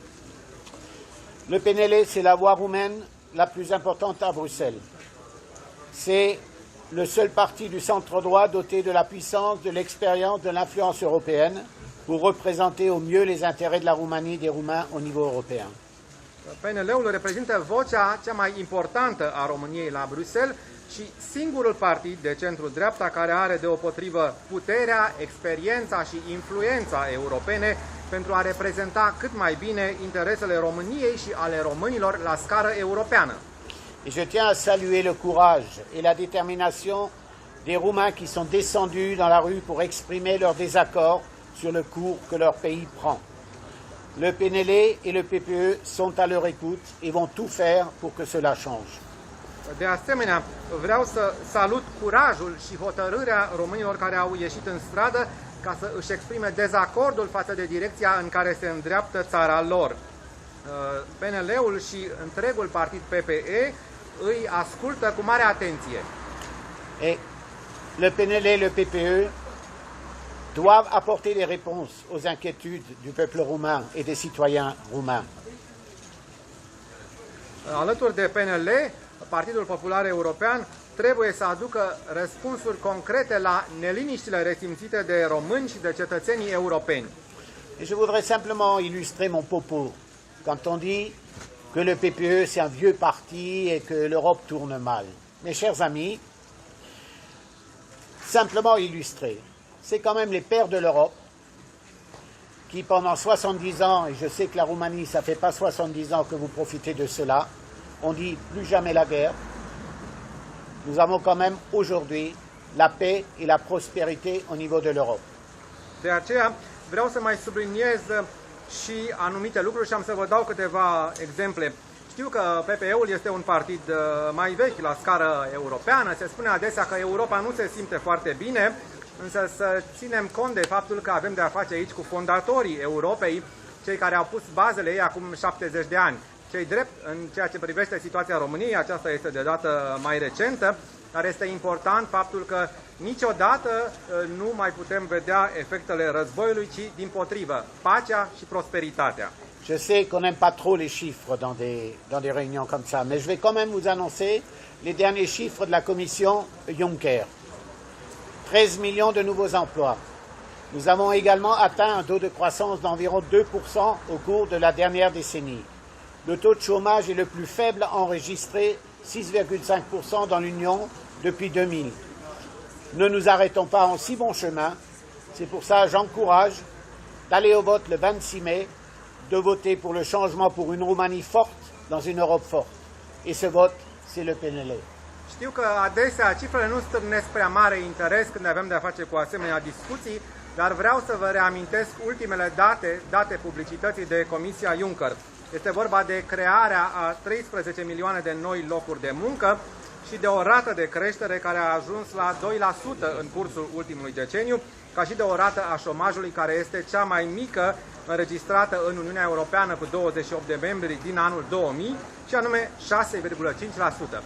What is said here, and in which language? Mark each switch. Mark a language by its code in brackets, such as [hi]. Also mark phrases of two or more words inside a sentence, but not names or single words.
[fr] Le PNL, c'est la voix roumaine la plus importante à Bruxelles. C'est le seul parti du centre-droit doté de la puissance, de l'expérience, de l'influence européenne pour représenter au mieux les intérêts de la Roumanie et des Roumains au niveau européen. [ro] PNL-ul reprezintă vocea cea mai importantă a României la Bruxelles și singurul partid de centru-dreapta care are deopotrivă puterea, experiența și influența europene pentru a reprezenta cât mai bine interesele României și ale românilor la scară europeană. [fr] Et je tiens à saluer le courage et la détermination des Roumains qui sont descendus dans la rue pour exprimer leur désaccord sur le cours que leur pays prend. Le PNL et le PPE sont à leur écoute et vont tout faire pour que cela change. [ro] De asemenea, vreau să salut curajul și hotărârea românilor care au ieșit în stradă ca să își exprime dezacordul față de direcția în care se îndreaptă țara lor. PNL-ul și întregul partid PPE îi ascultă cu mare atenție. [fr] Et le PNL et le PPE doivent apporter des réponses aux inquiétudes du peuple roumain et des citoyens roumains. [ro] Alături de PNL, Partidul Popular European trebuie să aducă răspunsuri concrete la neliniștile resimțite de români și de cetățenii europeni. [fr] Et je voudrais simplement illustrer mon propos quand on dit que le PPE c'est un vieux parti et que l'Europe tourne mal. Mes chers amis, simplement illustrer, c'est quand même les pères de l'Europe qui pendant 70 ans, et je sais que la Roumanie ça fait pas 70 ans que vous profitez de cela, on dit plus jamais la guerre. Nous avons quand même aujourd'hui la paix et la prospérité au niveau de l'Europe. [ro] De aceea vreau să mai subliniez și anumite lucruri și am să vă dau câteva exemple. Știu că PPE-ul este un partid mai vechi la scară europeană, se spune adesea că Europa nu se simte foarte bine, însă să ținem cont de faptul că avem de a face aici cu fondatorii Europei, cei care au pus bazele ei acum 70 de ani. Cei drept, în ceea ce privește situația României, aceasta este de dată mai recentă, dar este important faptul că niciodată nu mai putem vedea efectele războiului, ci dimpotrivă, pacea și prosperitatea. [fr] Je sais qu'on n'aime pas trop les chiffres dans des réunions comme ça, mais je vais quand même vous annoncer les derniers chiffres de la commission Juncker. 13 millions de nouveaux emplois. Nous avons également atteint un taux de croissance d'environ 2% au cours de la dernière décennie. Le taux de chômage est le plus faible enregistré, 6,5% dans l'Union depuis 2000. Ne nous arrêtons pas en si bon chemin. C'est pour ça que j'encourage d'aller au vote le 26 mai, de voter pour le changement pour une Roumanie forte dans une Europe forte. Et ce vote, c'est le PNL. [ro] Știu că adesea cifrele nu stârnesc prea mare interes când avem de a face cu asemenea discuții, dar vreau să vă reamintesc ultimele date publicității de Comisia Juncker. Este vorba de crearea a 13 milioane de noi locuri de muncă și de o rată de creștere care a ajuns la 2% în cursul ultimului deceniu, ca și de o rată a șomajului care este cea mai mică înregistrată în Uniunea Europeană cu 28 de membri din anul 2000, și anume 6,5%.